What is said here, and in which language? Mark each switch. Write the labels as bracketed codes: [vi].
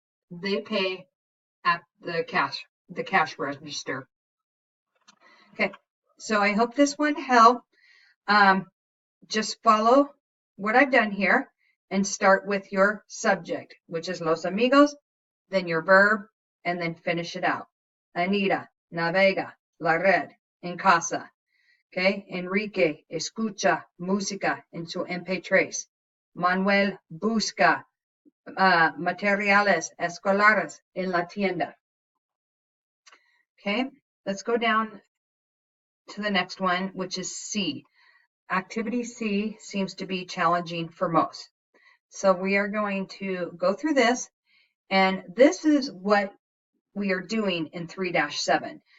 [en] They pay at the cash register. Okay, so I hope this one helped. Just follow what I've done here and start with your subject, which is los amigos, then your verb, and then finish it out. [es] Anita navega la red en casa. Okay, Enrique escucha música en su MP3. Manuel busca materiales escolares en la tienda. [en] Okay, let's go down to the next one, which is C. Activity C seems to be challenging for most. So we are going to go through this, and this is what we are doing in 3-7.